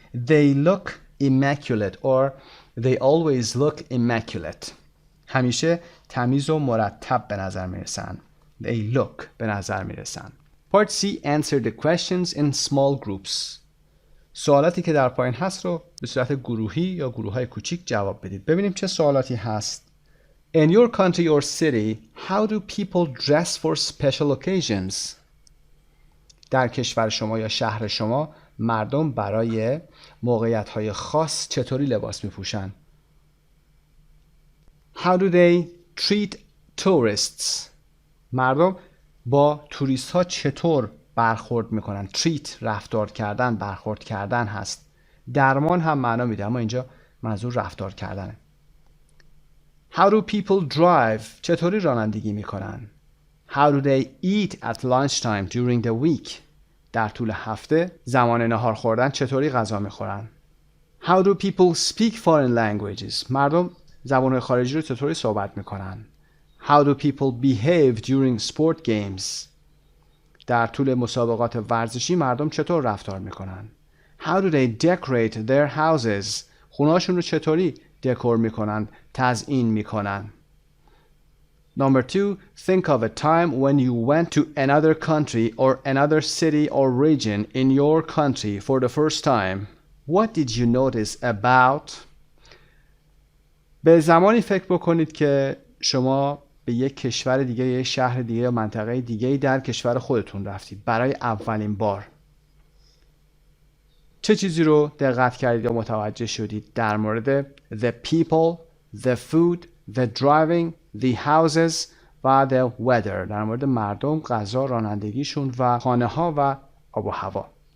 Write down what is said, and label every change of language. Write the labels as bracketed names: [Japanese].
[English] They look immaculate or they always look immaculate. [Persian] همیشه تمیز و مرتب به نظر میرسن. [English] They look [Persian] به نظر میرسن. [English] Part C. Answer the questions in small groups. [Persian] سوالاتی که در پایین هست رو به صورت گروهی یا گروه‌های کوچیک جواب بدید. ببینیم چه سوالاتی هست. [English] In your country or city, how do people dress for special occasions? [Persian] در کشور شما یا شهر شما مردم برای موقعیت‌های خاص چطوری لباس می‌پوشن؟ [English] How do they treat tourists? [Persian] مردم با توریست ها چطور برخورد میکنن؟ treat رفتار کردن، برخورد کردن هست. درمان هم معنا میده اما اینجا منظور رفتار کردنه. [English] How do people drive? [Persian] چطوری رانندگی میکنن؟ [English] How do they eat at lunchtime during the week? [Persian] در طول هفته زمان نهار خوردن چطوری غذا میخورن؟ [English] How do people speak foreign languages? [Persian] مردم زبان خارجی رو چطوری صحبت میکنن؟ [English] How do people behave during sport games? [Persian] در طول مسابقات ورزشی مردم چطور رفتار میکنن؟ [English] How do they decorate their houses? [Persian] خونه‌هاشون رو چطوری دکور میکنن، تزیین میکنن؟ [English] Number 2, think of a time when you went to another country or another city or region in your country for the first time. What did you notice about? [Persian] به زمانی فکر بکنید که شما به یک کشور دیگه، یک شهر دیگه یا منطقه دیگه در کشور خودتون رفتید برای اولین بار. چه چیزی رو دقت کردید یا متوجه شدید در مورد [English] the people, the food, the driving, the houses [Persian] و [English] the weather؟ [Persian] در مورد مردم، غذا، رانندگیشون و خانه ها و آب و هوا.